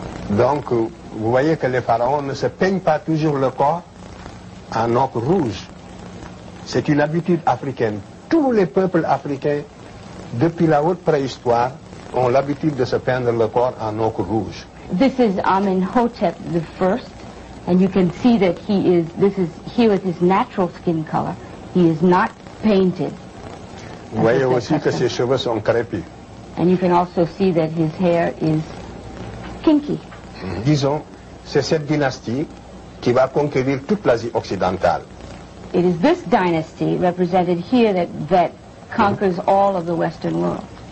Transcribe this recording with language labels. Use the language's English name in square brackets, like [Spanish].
[French] Donc, vous voyez que les pharaons ne se peignent pas toujours le corps en ocre rouge. C'est une habitude africaine. Tous les peuples africains, depuis la haute préhistoire, ont l'habitude de se peindre le corps en ocre rouge. [English] This is Amenhotep I, and you can see that this is here with his natural skin color. He is not painted. [French] Vous voyez aussi que ses cheveux sont crépus. [English] And you can also see that his hair is kinky. [French] Disons, c'est cette dynastie qui va conquérir toute l'Asie occidentale. [English] It is this dynasty represented here that conquers all of the Western world.